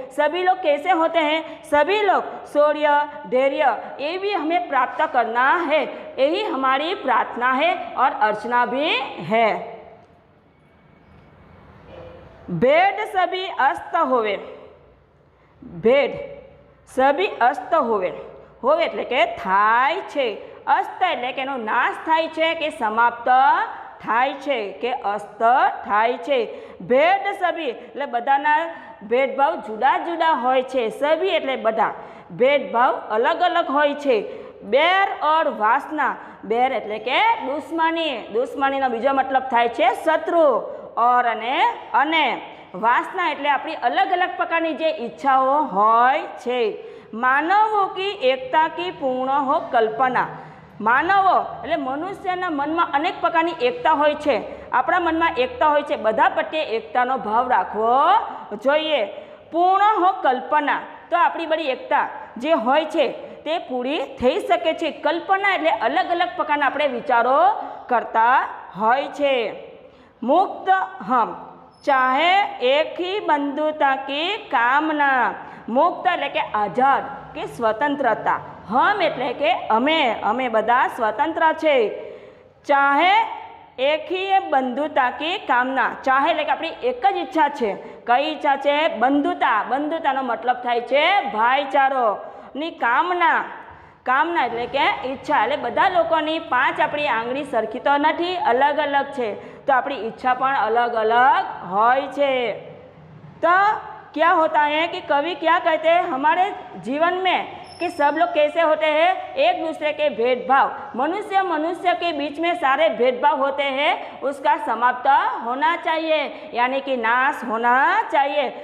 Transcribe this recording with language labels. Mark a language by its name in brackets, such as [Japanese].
[Hindi] सभी लोग कैसे होते हैं, सभी लोग शौर्य, धैर्य ये भी हमें प्राप्त करना है। यही हमारी प्रार्थना है और अर्चना भी है। भेद सभी अस्त होवे, भेद सभी अस्त होवे, होवे [Gujarati] એટલે કે થાય છે। અસ્ત એટલે કે એનો નાશ થાય છે કે સમાપ્ત થાય છે કે અસ્ત થાય છે। ભેદ સભી એટલે બધાના ભેદભાવ જુદા જુદા હોય છે। સભી એટલે બધા, ભેદભાવ અલગ અલગ હોય છે। બેર ઓર વાસના, બેર એટલે કે દુશ્મની, દુશ્મનીનો બીજો મતલબ થાય છે શત્રુ। ઓર અને વાસના એટલે આપણી અલગ અલગ પ્રકારની જે ઈચ્છાઓ હોય છે। [Hindi] मानवों की एकता की पूर्ण हो कल्पना। [Gujarati] मानवों એટલે મનુષ્યના મનમાં અનેક પ્રકારની એકતા હોય છે। આપણા મનમાં એકતા હોય છે, બધા પ્રત્યે એકતાનો ભાવ રાખવો જોઈએ। પૂર્ણ હો કલ્પના, તો આપણી બધી એકતા જે હોય છે તે પૂરી થઈ શકે છે। કલ્પના એટલે અલગ અલગ પ્રકારના આપણે વિચારો કરતા હોય છે। [Hindi] મુક્ત હમ चाहे एक ही बंधुता की कामना। [Gujarati] मुक्त એટલે કે આઝાદ કે સ્વતંત્રતા। હમ એટલે કે અમે, અમે બધા સ્વતંત્ર છે। [Hindi] ચાહે એક ही बंधुता की कामना, [Gujarati] चाहे એટલે કે આપણી એક જ ઈચ્છા છે। કઈ ઈચ્છા છે, બંધુતા, બંધુતાનો મતલબ થાય છે ભાઈચારો ની કામના। કામના એટલે કે ઈચ્છા, એટલે બધા લોકોની પાંચ આપણી આંગળી સરખી તો નથી, અલગ અલગ છે, तो अपनी इच्छा पण अलग अलग होय छे। [Hindi] तो क्या होता है कि कवि क्या कहते हैं हमारे जीवन में कि सब लोग कैसे होते हैं, एक दूसरे के भेदभाव, मनुष्य मनुष्य के बीच में सारे भेदभाव होते हैं, उसका समाप्त होना चाहिए, यानी कि नाश होना चाहिए।